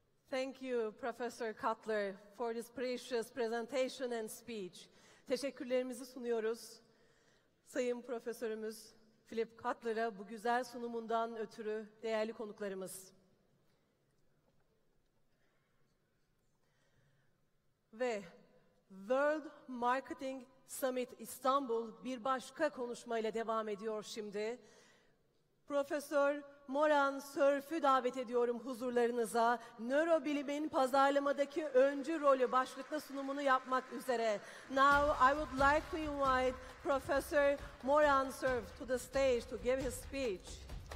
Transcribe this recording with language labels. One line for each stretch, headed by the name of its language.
English: Thank you, Professor Cutler, for this precious presentation and speech.
Turkish: Teşekkürlerimizi sunuyoruz. Sayın Profesörümüz Philip Cutler'a bu güzel sunumundan ötürü değerli konuklarımız. Ve World Marketing Summit İstanbul bir başka konuşmayla devam ediyor şimdi. Profesör Moran Sörf'ü davet ediyorum huzurlarınıza. Nörobilimin pazarlamadaki öncü rolü başlıklı sunumunu yapmak üzere.
English: Now I would like to invite Professor Moran Sörf to the stage to give his speech.